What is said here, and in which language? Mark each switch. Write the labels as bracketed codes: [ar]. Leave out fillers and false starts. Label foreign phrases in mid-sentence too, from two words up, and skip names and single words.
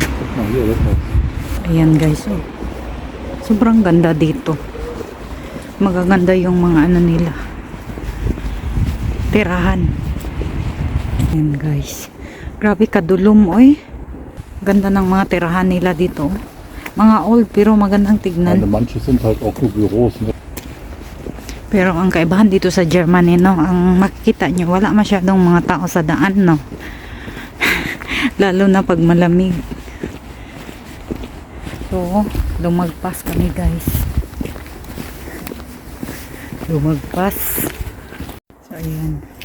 [tl] Ayan guys oh. Sobrang ganda dito. Magaganda yung mga nila. Tirahan. Ayan guys. [ceb] Grabe kadulom oy. [tl] Ganda ng mga tirahan nila dito. Mga old pero magandang tignan. [de] Manche sind halt auch nur Büros, ne? [tl] Pero ang kaibahan dito sa Germany no, ang makikita nyo, wala masyadong mga tao sa daan no. Lalo na pag malamig. So, lumagpas kami guys. Lumagpas. So, ayan.